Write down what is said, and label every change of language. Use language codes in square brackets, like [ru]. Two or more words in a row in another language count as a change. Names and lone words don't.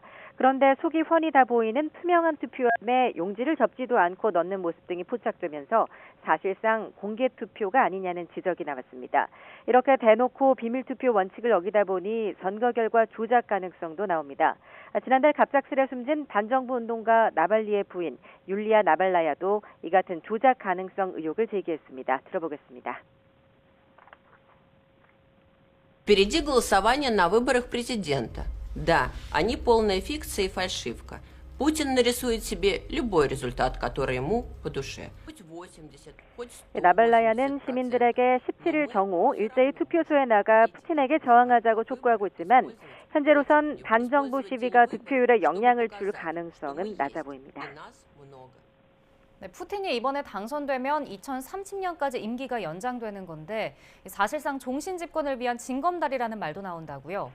[ko] 그런데 속이 훤히 다 보이는 투명한 투표함에 용지를 접지도 않고 넣는 모습 등이 포착되면서 사실상 공개투표가 아니냐는 지적이 나왔습니다. 이렇게 대놓고 비밀투표 원칙을 어기다 보니 선거 결과 조작 가능성도 나옵니다. 지난달 갑작스레 숨진 반정부 운동가 나발리의 부인 율리아 나발라야도 이 같은 조작 가능성 의혹을 제기했습니다. 들어보겠습니다. [ru] Впереди голосование на выборах президента. Да, они полная фикция и фальшивка. Путин нарисует себе любой результат, который ему по душе. Хоть 80, хоть 100. [ko] 나발라야는 시민들에게 17일 정오 일제히 투표소에 나가 푸틴에게 저항하자고 촉구하고 있지만 현재로선 반정부 시위가 득표율에 영향을 줄 가능성은 낮아 보입니다. 네, 푸틴이 이번에 당선되면 2030년까지 임기가 연장되는 건데 사실상 종신 집권을 위한 징검다리라는 말도 나온다고요.